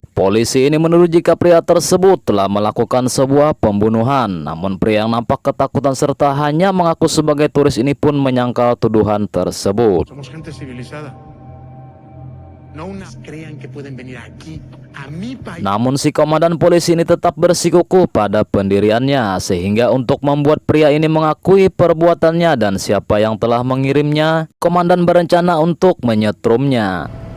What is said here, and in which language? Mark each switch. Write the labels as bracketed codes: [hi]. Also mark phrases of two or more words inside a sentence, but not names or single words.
[id] Polisi ini menuduh jika pria tersebut telah melakukan sebuah pembunuhan. Namun pria yang nampak ketakutan serta hanya mengaku sebagai turis ini pun menyangkal tuduhan tersebut. [es] Somos gente civilizada. No unas crean que pueden venir aquí a mi país. [id] Namun si komandan polisi ini tetap bersikukuh pada pendiriannya, sehingga untuk membuat pria ini mengakui perbuatannya dan siapa yang telah mengirimnya, komandan berencana untuk menyetrumnya.